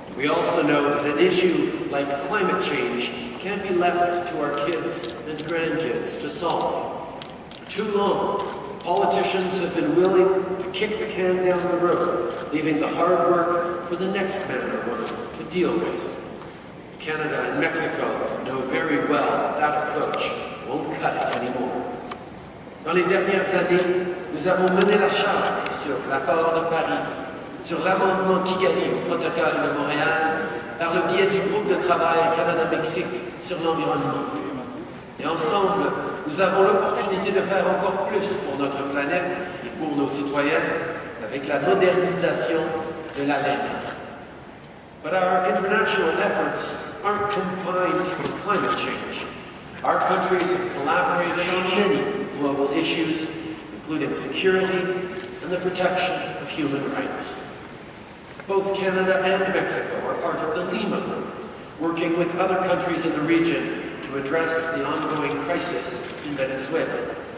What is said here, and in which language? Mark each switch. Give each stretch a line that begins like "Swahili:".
English: We also know that an issue like climate change can't be left to our kids and grandkids to solve. For too long, politicians have been willing to kick the can down the road, leaving the hard work for the next man or woman to deal with. Canada and Mexico know very well that approach won't cut it anymore.
French: Dans les dernières années, nous avons mené la charge sur l'accord de Paris, sur l'amendement Kigali au protocole de Montréal, par le biais du groupe de travail Canada-Mexique sur l'environnement. Et ensemble, nous avons l'opportunité de faire encore plus pour notre planète et pour nos citoyens avec la modernisation de la LENA.
English: But our international efforts aren't confined to climate change. Our countries have collaborated on many global issues, including security and the protection of human rights. Both Canada and Mexico are part of the Lima Group, working with other countries in the region to address the ongoing crisis in Venezuela.